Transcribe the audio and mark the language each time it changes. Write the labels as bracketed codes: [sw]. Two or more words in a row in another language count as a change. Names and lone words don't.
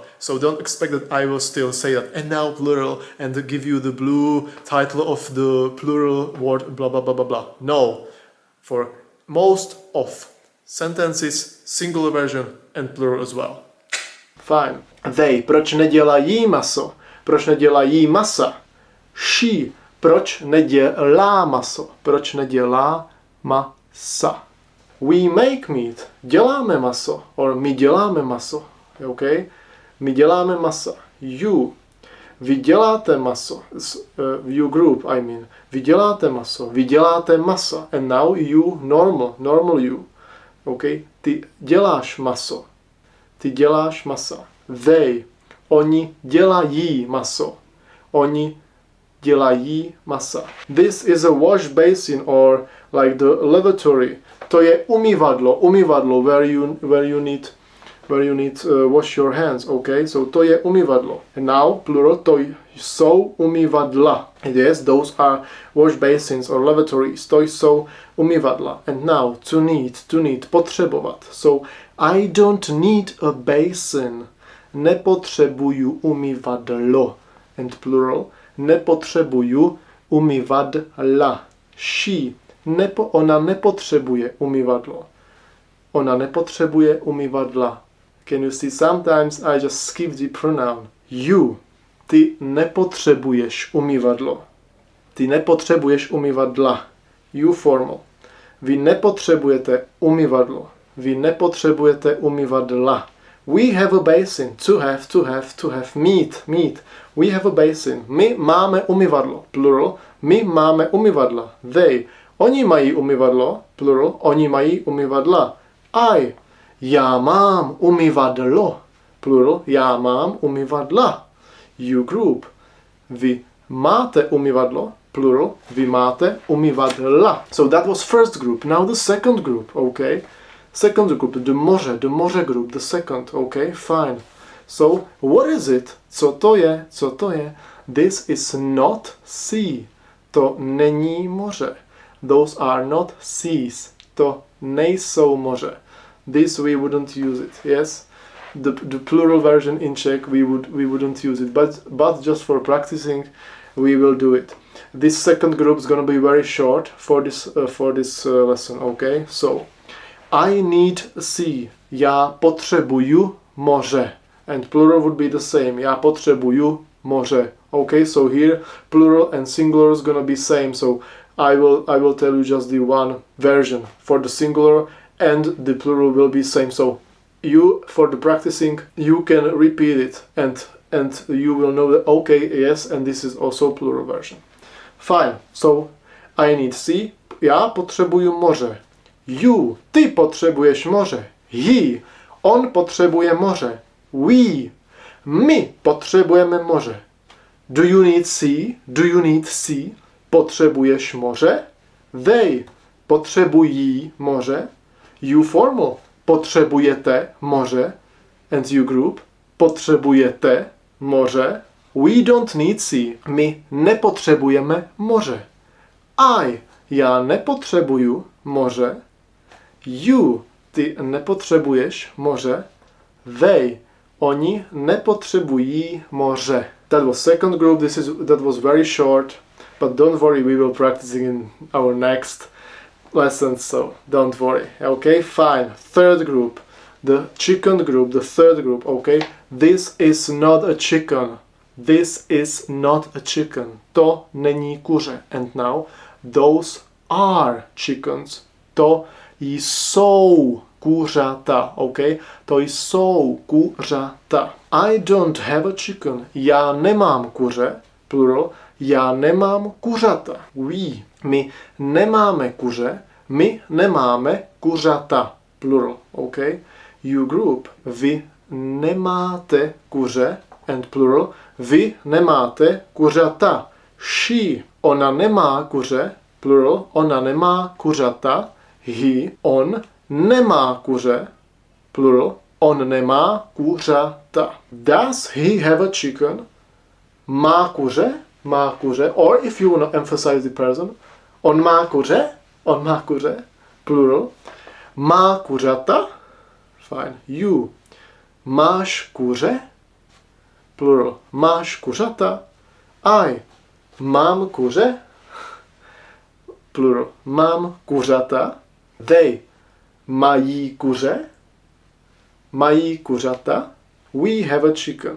[en] So don't expect that I will still say that, and now plural, and give you the blue title of the plural word, blah, blah, blah, blah, blah. No. For most of sentences, singular version and plural as well. Fine. They, [cs] proč nedělají maso? Proč nedělají masa? She, proč nedělá maso? Proč nedělá masa? [en] We make meat. [cs] Děláme maso. Or my děláme maso. Okay? My děláme masa. You. Vy děláte maso. [en] You group, I mean. [cs] Vy děláte maso. Vy děláte masa. [en] And now you, normal you. [cs] Okay? Ty děláš maso. Ty děláš masa. They. Oni dělají maso. Oni dělají masa. [en] This is a wash basin or like the lavatory. [cs] To je umyvadlo, [en] where you need wash your hands, okay? [cs] So to je umyvadlo. [en] And now plural, [cs] to jsou umyvadla. [en] Yes, those are wash basins or lavatories. [cs] To jsou umyvadla. [en] And now to need, potřebovat. So I don't need a basin. [cs] Nepotřebuju umyvadlo. [en] And plural, [cs] nepotřebuju umyvadla. She. Ona nepotřebuje umyvadlo. Ona nepotřebuje umyvadla. [en] Can you see? Sometimes I just skip the pronoun. You. [cs] Ty nepotřebuješ umyvadlo. Ty nepotřebuješ umyvadla. [en] You formal. [cs] Vy nepotřebujete umyvadlo. Vy nepotřebujete umyvadla. [en] We have a basin. To have. Meet. We have a basin. [cs] My máme umyvadlo. [en] Plural. [cs] My máme umyvadla. They. Oni mají umyvadlo. Plural. Oni mají umyvadla. I. Já mám umyvadlo. Plural. Já mám umyvadla. [en] You group. [cs] Vy máte umyvadlo. Plural. Vy máte umyvadla. [en] So that was first group. Now the second group. Okay. Second group. The moře group. The second. Okay. Fine. So what is it? [cs] Co to je? [en] This is not sea. [cs] To není moře. [en] Those are not seas. [cs] To nejsou moře. [en] This we wouldn't use it. Yes. The plural version in Czech we wouldn't use it, but just for practicing we will do it. This second group is going to be very short for this lesson. Okay. So I need sea. [cs] Já potřebuju moře. [en] And plural would be the same. [cs] Já potřebuju moře. [en] Okay, so here plural and singular is gonna be same. So I will tell you just the one version for the singular, and the plural will be same. So you, for the practicing, you can repeat it and you will know that okay, yes, and this is also plural version. Fine. So I need sea. [cs] Já potřebuju moře. You. Ty potřebuješ moře. He. On potřebuje moře. We. My potřebujeme moře. [en] Do you need sea? [cs] Potřebuješ moře? They. Potřebují moře. [en] You formal. [cs] Potřebujete moře. [en] And you group. [cs] Potřebujete moře. [en] We don't need sea. [cs] My nepotřebujeme moře. Já nepotřebuju moře. You. Ty nepotřebuješ moře. They. Oni nepotřebují moře. [en] That was second group. That was very short, but don't worry, we will practice in our next lesson, so don't worry. Okay, fine. Third group, the chicken group, the third group. Okay, this is not a chicken. This is not a chicken. [cs] To není kuře. [en] And now, those are chickens. [cs] To jsou kuřata, okay? To jsou kuřata. [en] I don't have a chicken. [cs] Já nemám kuře, plural. Já nemám kuřata. We. My nemáme kuře. My nemáme kuřata, [en] plural, okay? You group. [cs] Vy nemáte kuře, [en] and plural. [cs] Vy nemáte kuřata. She. Ona nemá kuře, plural. Ona nemá kuřata. He. On nemá kuře, plural. On nemá kuřata. [en] Does he have a chicken? [cs] Má kuře? Má kuře. [en] Or if you want to emphasize the person, [cs] on má kuře? On má kuře, plural. Má kuřata? [en] Fine. You. [cs] Máš kuře? Plural. Máš kuřata? I. Mám kuře? Plural. Mám kuřata? They. Mají kuře? Mají kuřata? [en] We have a chicken.